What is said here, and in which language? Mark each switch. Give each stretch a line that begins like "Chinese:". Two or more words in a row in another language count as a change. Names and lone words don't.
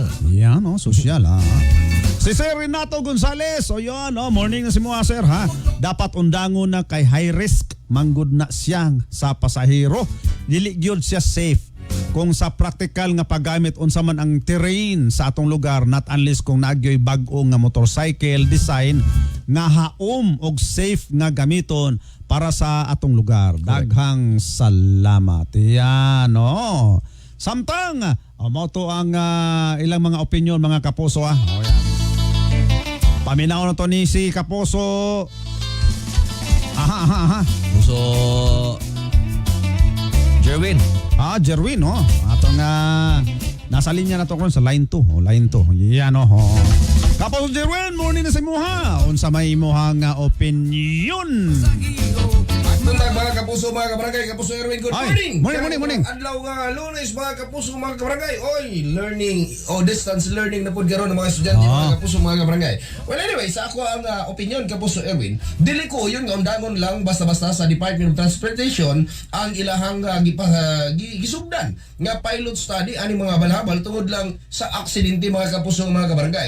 Cebuano: Yan sosyal Si Sir Renato Gonzales, morning na si mo sir ha. Dapat undangon na kay high risk manggod na siyang sa pasahero. Dili gyud siya safe. Kung sa practical nga paggamit unsa man ang terrain sa atong lugar,
English: not unless
Cebuano: kung nagyoy bag-o nga
English: motorcycle design
Cebuano: nga haom og safe nga gamiton para sa atong lugar. Daghang salamat. Yan Samtang mo to ang ilang mga opinion mga kapuso yan. Paminaw na to ni si Kapuso. Puso Jerwin. Jerwin Atong nasa linya na to kon sa line 2. Line 2. Yan Kapuso Jerwin, morning na sa imuha. Unsa may imuhang opinion? Buntag mga kapuso, mga kabarangay, Kapuso Erwin,
English: good morning.
Cebuano: Morning. Adlaw nga Lunes, mga kapuso, mga kabarangay.
English: Learning distance learning
Cebuano: na pud karon ng mga estudyante, mga kapuso, mga kabarangay.
English: Well, anyway,
Cebuano: sa ako ang opinion, Kapuso Erwin, dili ko yun nga undangon lang basta-basta sa Department of Transportation ang ilahang gisugdan nga
English: pilot study
Cebuano: ani mga balhabal tungod lang sa aksidente, mga kapuso, mga kabarangay.